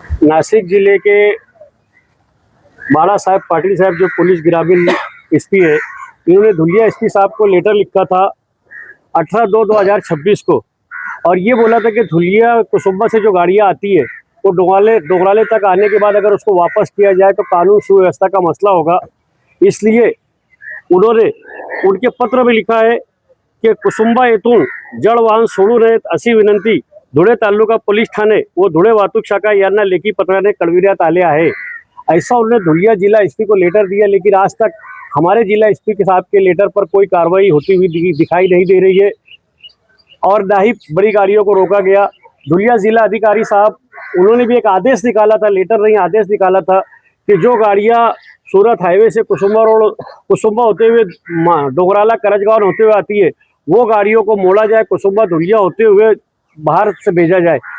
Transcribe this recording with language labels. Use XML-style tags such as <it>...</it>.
<hi>नासिक जिले के बाड़ा साहब पाटिल साहब जो पुलिस ग्रामीण एसपी है, इन्होंने धुलिया एसपी साहब को लेटर लिखा था 18/2/2026 को, और ये बोला था कि धुलिया कुसुम्बा से जो गाड़ियाँ आती है वो डोगराले तक आने के बाद अगर उसको वापस किया जाए तो कानून सुव्यवस्था का मसला होगा।</hi> <mr>इसलिए उन्होंने उनके पत्र में लिखा है कि कुसुम्बा येथून जड वाहन सोडू नयेत अशी विनंती धुळे तालुका पोलीस ठाणे व धुळे वाहतूक शाखा यांना लेखी पत्राने कळविण्यात आले आहे।</mr> <hi>ऐसा उन्होंने धुलिया जिला एसपी को लेटर दिया, लेकिन आज तक हमारे जिला एसपी के साहब के लेटर पर कोई कार्रवाई होती हुई दिखाई नहीं दे रही है और ना ही बड़ी गाड़ियों को रोका गया। धुलिया जिला अधिकारी साहब, उन्होंने भी एक आदेश निकाला था, लेटर नहीं आदेश निकाला था कि जो गाड़ियां सूरत हाईवे से कुसुम्बा होते हुए डोगराला करजगांव होते हुए आती है वो गाड़ियों को मोड़ा जाए, कुसुम्बा धुलिया होते हुए बाहर से भेजा जाए।</hi>